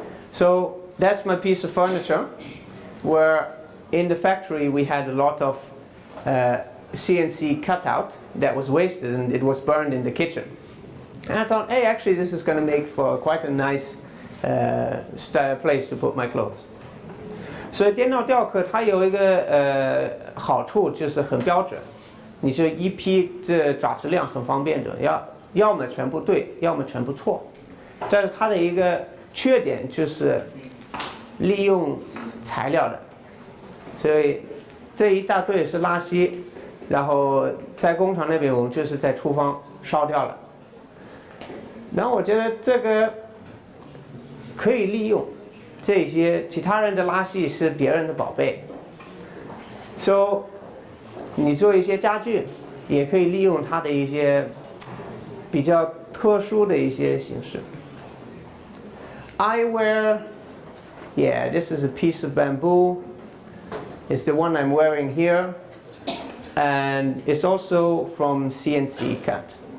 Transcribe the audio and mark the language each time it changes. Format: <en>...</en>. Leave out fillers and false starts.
<en>So that's my piece of furniture, where in the factory we had a lot of CNC cutout that was wasted, and it was burned in the kitchen. And I thought, hey, actually this is going to make for quite a nice place to put my clothes.</en> <zh>所以电脑雕刻它有一个好处，就是很标准，你就一批这抓质量很方便的，要么全部对，要么全部错。但是它的一个缺点就是利用材料的，所以这一大堆是垃圾，然后在工厂那边我们就是在厨房烧掉了。然后我觉得这个可以利用。这些其他人的垃圾是别人的宝贝 ，so 你做一些家具，也可以利用它的一些比较特殊的一些形式。</zh> <en>Eyewear, yeah, this is a piece of bamboo. It's the one I'm wearing here, and it's also from CNC cut.</en>